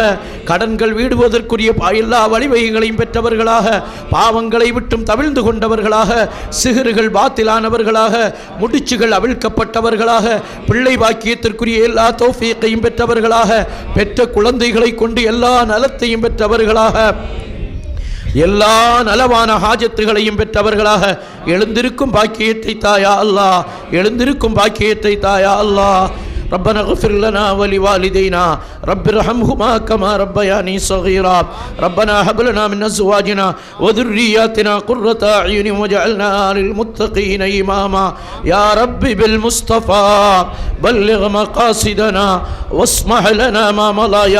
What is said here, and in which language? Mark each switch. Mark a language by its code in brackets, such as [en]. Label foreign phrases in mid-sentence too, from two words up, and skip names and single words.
[ta] கடன்கள் வீடுவதற்குரிய எல்லா வழிவகைகளையும் பெற்றவர்களாக, பாவங்களை விட்டும் தவிழ்ந்து கொண்டவர்களாக, சிகறுகள் பாத்திலானவர்களாக, முடிச்சுகள் அவிழ்க்கப்பட்டவர்களாக, பிள்ளை பாக்கியத்திற்குரிய எல்லா தௌஃபீக்கையும் பெற்றவர்களாக, பெற்ற குழந்தைகளை கொண்டு எல்லா நலத்தையும் பெற்றவர்களாக, எல்லா நலவான ஹாஜத்துகளையும் பெற்றவர்களாக எழுந்திருக்கும் பாக்கியத்தை தாயா அல்லாஹ், எழுந்திருக்கும் பாக்கியத்தை தாயா அல்லாஹ். [ar] ربنا اغفر لنا ولوالدينا رب ارحمهما كما ربياني صغيرا ربنا هب لنا من ازواجنا وذرياتنا قرة اعين واجعلنا للمتقين اماما يا رب بالمصطفى بلغ مقاصدنا واسمح لنا ما مضى يا